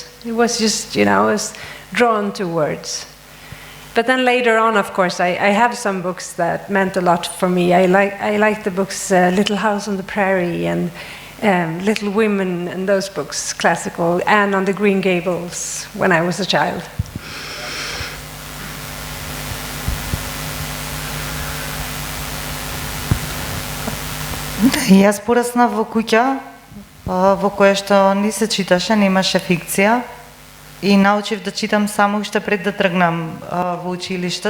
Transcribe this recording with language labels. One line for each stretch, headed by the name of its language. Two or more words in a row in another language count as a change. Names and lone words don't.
English: It was just, I was drawn to words. But then later on, of course, I have some books that meant a lot for me. I like the books Little House on the Prairie and Little Women and those books, classical, and on the Green Gables when I was a child.
Macedonian: Јас пораснав во куќа во која што не се читаше, немаше фикција. И научив да читам само уште пред да тргнам во училиште.